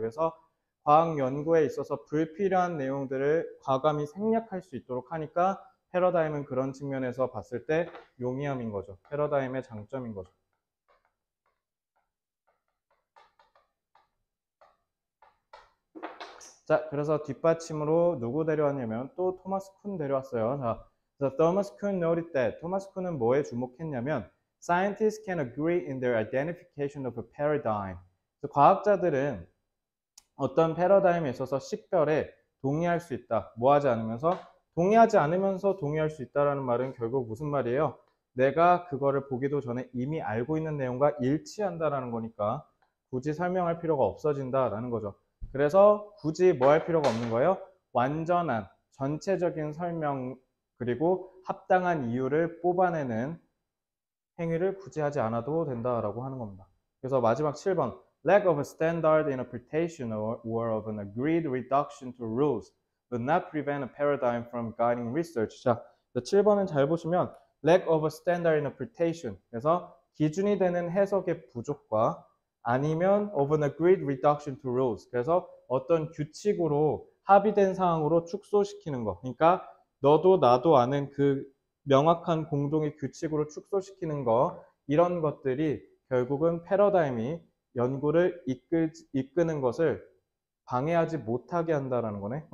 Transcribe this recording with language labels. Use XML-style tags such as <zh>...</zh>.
<ko>그래서 과학 연구에 있어서 불필요한 내용들을 과감히 생략할 수 있도록 하니까 패러다임은 그런 측면에서 봤을 때 용이함인 거죠. 패러다임의 장점인 거죠. 자, 그래서 뒷받침으로 누구 데려왔냐면 또 토마스 쿤 데려왔어요. 자, 그래서 토마스 쿤</ko> <en>noted that</en> <ko>토마스 쿤은 뭐에 주목했냐면</ko> <en>Scientists can agree in their identification of a paradigm.</en> <ko>그래서 과학자들은 어떤 패러다임에 있어서 식별에 동의할 수 있다. 뭐 하지 않으면서? 동의하지 않으면서 동의할 수 있다라는 말은 결국 무슨 말이에요? 내가 그거를 보기도 전에 이미 알고 있는 내용과 일치한다라는 거니까 굳이 설명할 필요가 없어진다라는 거죠. 그래서 굳이 뭐 할 필요가 없는 거예요? 완전한 전체적인 설명 그리고 합당한 이유를 뽑아내는 행위를 굳이 하지 않아도 된다라고 하는 겁니다.</ko> <en>그래서 마지막 7번 Lack of a standard interpretation or of an agreed reduction to rules would not prevent a paradigm from guiding research.</en> <ko>자, 7번은 잘 보시면</ko> <en>Lack of a standard interpretation</en> <ko>그래서 기준이 되는 해석의 부족과 아니면</ko> <en>of an agreed reduction to rules</en> <ko>그래서 어떤 규칙으로 합의된 사항으로 축소시키는 거 그러니까 너도 나도 아는 그 명확한 공동의 규칙으로 축소시키는 거 이런 것들이 결국은 패러다임이 연구를 이끄는 것을 방해하지 못하게 한다는 거네.</ko>